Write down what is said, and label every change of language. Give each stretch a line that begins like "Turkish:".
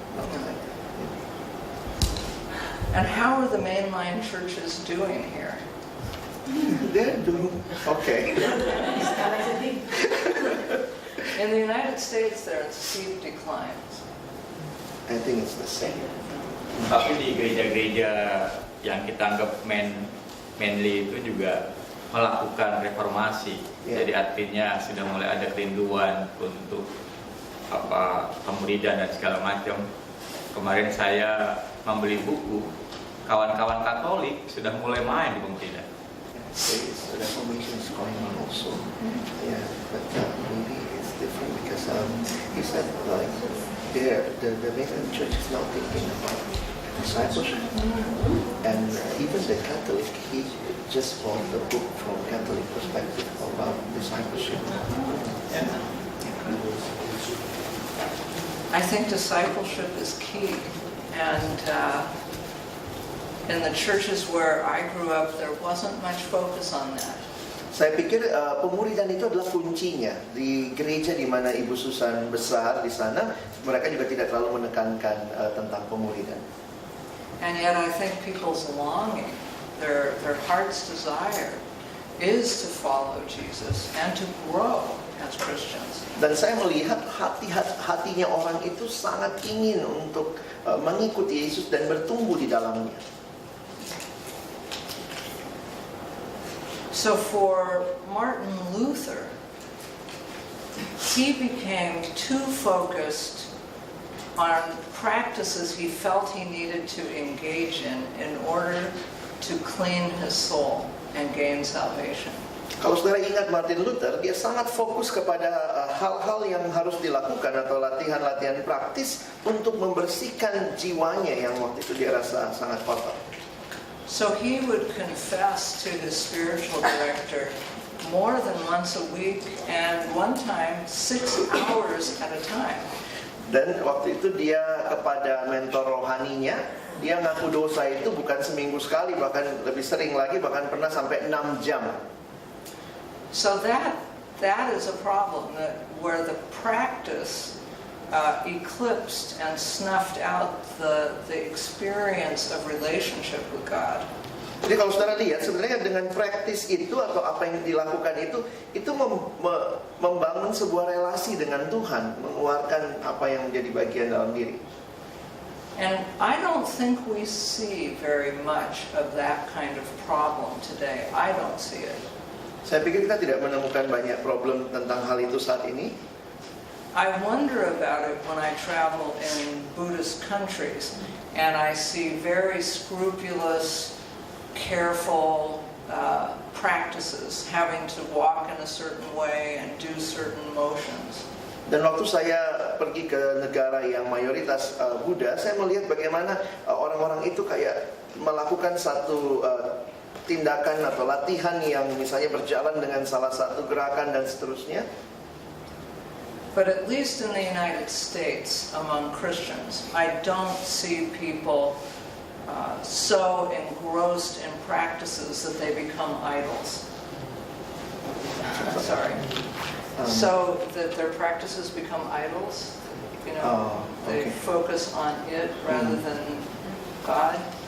English: Not like that. And how are the mainline churches doing here? They're doing okay. In the United States, there are steep declines. I think it's the same.
Indonesian: Tapi di gereja-gereja yang kita anggap mainly itu juga melakukan reformasi. Jadi artinya sudah mulai ada kerinduan untuk pemuridan dan segala macam. Kemarin saya membeli buku, kawan-kawan Katolik sudah mulai main di pemuridan.
English: The reformation is going on also. Yeah, but maybe it's different because he said like the mainland church is now thinking about discipleship, and even the Catholic, he just bought the book from Catholic perspective about discipleship. I think discipleship is key, and in the churches where I grew up, there wasn't much focus on that.
Indonesian: Saya pikir pemuridan itu adalah kuncinya. Di gereja di mana Ibu Susan besar di sana, mereka juga tidak terlalu menekankan tentang pemuridan.
English: And yet I think people's longing, their heart's desire, is to follow Jesus and to grow as Christians.
Indonesian: Dan saya melihat hatinya orang itu sangat ingin untuk mengikuti Yesus dan bertumbuh di dalamnya.
English: So for Martin Luther, he became too focused on practices he felt he needed to engage in order to clean his soul and gain salvation.
Indonesian: Kalau saudara ingat Martin Luther, dia sangat fokus kepada hal-hal yang harus dilakukan atau latihan-latihan praktis untuk membersihkan jiwanya yang waktu itu dia rasa sangat kotor.
English: So he would confess to his spiritual director more than once a week, and one time 6 hours at a time.
Indonesian: Dan waktu itu dia kepada mentor rohaninya, dia ngaku dosa itu bukan seminggu sekali, bahkan lebih sering lagi, bahkan pernah sampai 6 jam.
English: So that is a problem, where the practice eclipsed and snuffed out the experience of relationship with God.
Indonesian: Jadi kalau saudara lihat, sebenarnya dengan praktis itu atau apa yang dilakukan itu membangun sebuah relasi dengan Tuhan, mengeluarkan apa yang menjadi bagian dalam diri.
English: And I don't think we see very much of that kind of problem today. I don't see it.
Indonesian: Saya pikir kita tidak menemukan banyak problem tentang hal itu saat ini.
English: I wonder about it when I travel in Buddhist countries and I see very scrupulous, careful practices, having to walk in a certain way and do certain motions.
Indonesian: Dan waktu saya pergi ke negara yang mayoritas Buddha, saya melihat bagaimana orang-orang itu kayak melakukan satu tindakan atau latihan yang misalnya berjalan dengan salah satu gerakan dan seterusnya.
English: But at least in the United States, among Christians, I don't see people so engrossed in practices that they become idols. Sorry. So that their practices become idols, they focus on it rather than God.